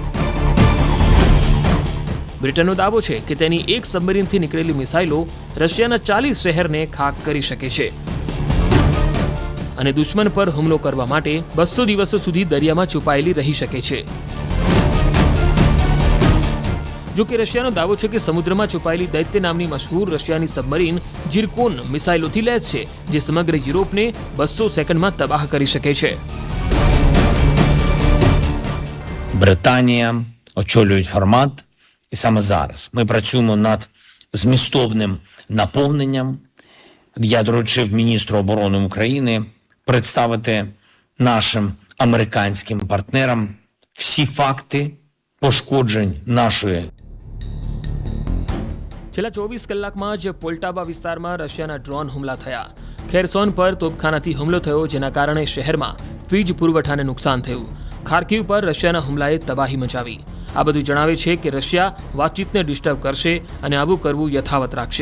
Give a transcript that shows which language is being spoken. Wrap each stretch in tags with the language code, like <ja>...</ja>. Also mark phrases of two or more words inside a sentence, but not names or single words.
<gu>બ્રિટનનો દાવો છે કે તેની એક સબમરીનથી નીકળેલી મિસાઇલો રશિયાના 40 શહેરને ખાક કરી શકે છે અને દુશ્મન પર હુમલો કરવા માટે 200 દિવસો સુધી દરિયામાં છુપાયેલી રહી શકે છે. જો કે રશિયાનો દાવો છે કે સમુદ્રમાં છુપાયેલી દૈત્ય નામની મશહૂર રશિયાની સબમરીન જીર્કોન મિસાઇલોથી લેસ છે, જે સમગ્ર યુરોપને 200 સેકન્ડમાં તબાહ કરી શકે છે.</gu> <uk>Британія очолюють формат, і саме зараз ми працюємо над змістовним наповненням. Я доручив міністру оборони України представити нашим американським партнерам всі факти пошкоджень нашої.</uk> <gu>છેલ્લા 24 કલાકમાં જ પોલ્ટાવા વિસ્તારમાં રશિયાના ડ્રોન હુમલા થયા. ખેરસોન પર તોપખાનાથી હુમલો થયો, જેના કારણે શહેરમાં વીજ પુરવઠાને નુકસાન થયું. ખાર્કિવ પર રશિયાના હુમલાએ તબાહી મચાવી. આ બધું જણાવે છે કે રશિયા વાતચીતને ડિસ્ટર્બ કરશે અને આવું કરવું યથાવત રાખશે.</gu>